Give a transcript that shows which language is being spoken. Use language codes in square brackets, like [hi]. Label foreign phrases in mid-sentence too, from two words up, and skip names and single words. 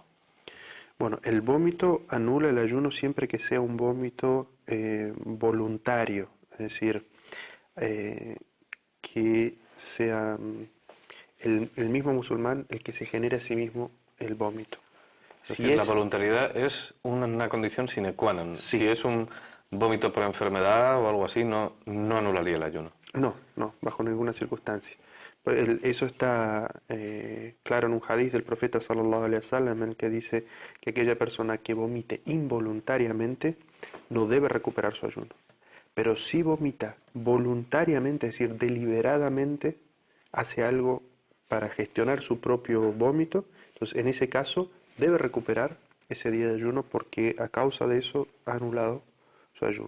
[es] Bueno, el vómito anula el ayuno siempre que sea un vómito voluntario, es decir, eh, que sea el mismo musulmán el que se genere a sí mismo el vómito. Es Si decir, la es, voluntariedad es una condición [la] sine qua non. [es] Si sí, es un vómito por enfermedad o algo así, no anularía el ayuno. no, bajo ninguna circunstancia. Eso está claro en un hadiz del profeta [ar] صلى الله عليه وسلم [es] en el que dice que aquella persona que vomite involuntariamente no debe recuperar su ayuno. Pero si vomita voluntariamente, es decir, deliberadamente, hace algo para gestionar su propio vómito, entonces en ese caso debe recuperar ese día de ayuno porque a causa de eso ha anulado su ayuno.